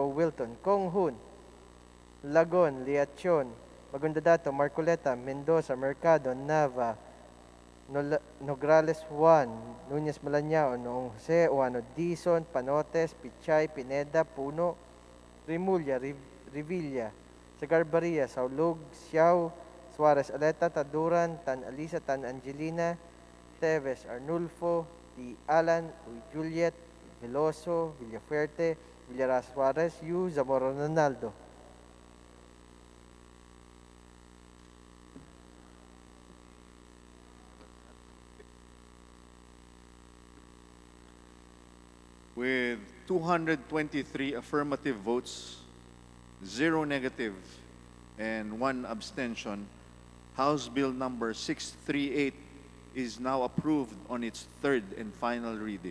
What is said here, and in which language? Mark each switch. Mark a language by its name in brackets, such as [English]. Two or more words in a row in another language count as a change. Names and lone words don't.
[English] Wilton, Kong Hun, Lagon, Liachon, Magundadato, Marcoleta, Mendoza, Mercado, Nava, Nograles Juan, Núñez Malañao, Noong Jose, Juano Dizon, Panotes, Pichay, Pineda, Puno, Rimulya, Revilla, Sagar Baria, Saulug, Xiao, Suarez Aleta, Taduran, Tan Alisa, Tan Angelina, Teves, Arnulfo, T. Alan, Uy Juliet, Veloso, Villafuerte, Villaras Suarez, Yu, Zamora Ronaldo. With 223 affirmative votes, 0 negative, and 1 abstention, House Bill number 638 is now approved on its third and final reading.